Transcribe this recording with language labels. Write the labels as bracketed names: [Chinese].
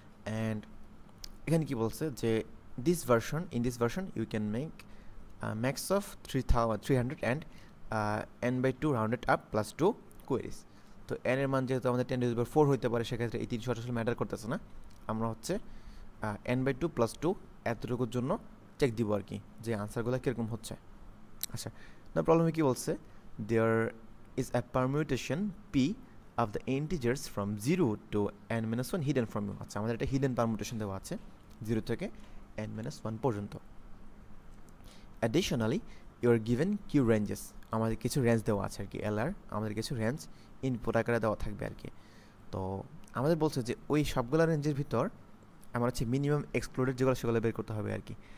[English] and [Bangla] এখানে কি বলছে যে [English] In this version you can make max of 300 and n/2 rounded up plus 2 queries. [Bangla] তো n এর মান যেহেতু আমাদের 10⁴ হইতে পারে, সেক্ষেত্রে এই 300 আসলে ম্যাটার করতেছে না। আমরা হচ্ছে n/2 প্লাস 2 এতটুকুর জন্য চেক দিব আর কি, যে আনসারগুলো কীরকম হচ্ছে। আচ্ছা, না প্রবলেমে কী বলছে, [English] There is a permutation p of the integers from 0 to n-1 hidden from you। [Bangla] আচ্ছা, আমাদের একটা হিডেন পারমুটেশন দেওয়া আছে 0 থেকে n-1 পর্যন্ত। [English] additionally you are given Q ranges, [Bangla] আমাদের কিছু রেঞ্জ দেওয়া আছে আর কি, এলআর আমাদের কিছু রেঞ্জ ইনপুট আকারে দেওয়া থাকবে আর কি। তো আমাদের বলছে যে ওই সবগুলো রেঞ্জের ভিতর আমার হচ্ছে মিনিমাম এক্সক্লুডেড যেগুলো সেগুলো বের করতে হবে আর কি।